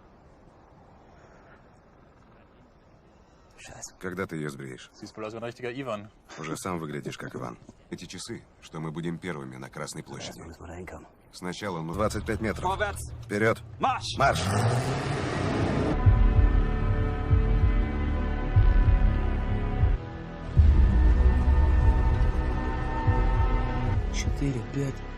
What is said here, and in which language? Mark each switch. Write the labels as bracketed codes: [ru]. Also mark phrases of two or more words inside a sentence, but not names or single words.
[ru] Когда ты ее сбреешь? [de] Siehst wohl aus wie ein richtiger Ivan. [ru] Уже сам выглядишь как Иван. Эти часы, что мы будем первыми на Красной площади. Сначала 25 метров. Вперед! Марш! Марш! Четыре, пять.